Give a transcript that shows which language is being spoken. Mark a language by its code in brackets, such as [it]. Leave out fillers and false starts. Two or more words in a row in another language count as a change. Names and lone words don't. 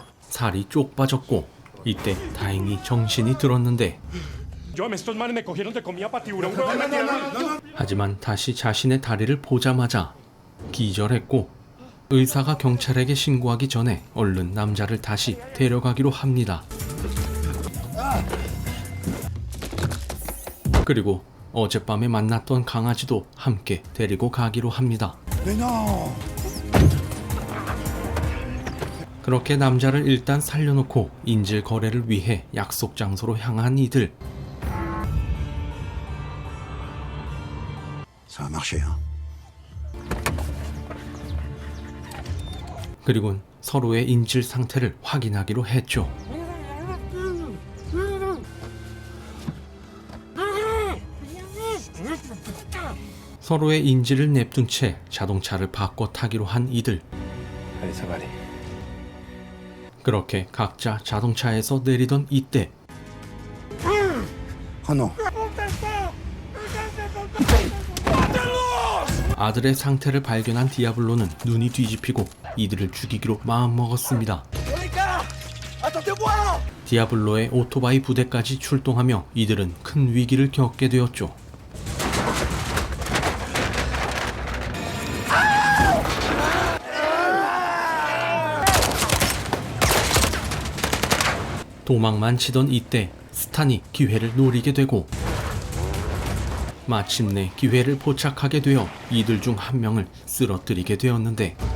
[ko] 살이 쪽 빠졌고 이때 다행히 정신이 들었는데 하지만 다시 자신의 다리를 보자마자 기절했고 의사가 경찰에게 신고하기 전에 얼른 남자를 다시 데려가기로 합니다. 그리고 어젯밤에 만났던 강아지도 함께 데리고 가기로 합니다. [fr] Mais non. [ko] 그렇게 남자를 일단 살려놓고 인질 거래를 위해 약속 장소로 향한 이들. [fr] Ça a marché, hein. [ko] 그리고 서로의 인질 상태를 확인하기로 했죠. 서로의 인질을 냅둔 채 자동차를 바꿔 타기로 한 이들. [fr] Allez, ça va aller. [ko] 그렇게 각자 자동차에서 내리던 이때 [fr] Oh non. [ko] 아들의 상태를 발견한 디아블로는 눈이 뒤집히고 이들을 죽이기로 마음먹었습니다. [fr] Attendez-moi! [ko] 디아블로의 오토바이 부대까지 출동하며 이들은 큰 위기를 겪게 되었죠. 도망만 치던 이때 스탄이 기회를 노리게 되고 마침내 기회를 포착하게 되어 이들 중 한 명을 쓰러뜨리게 되었는데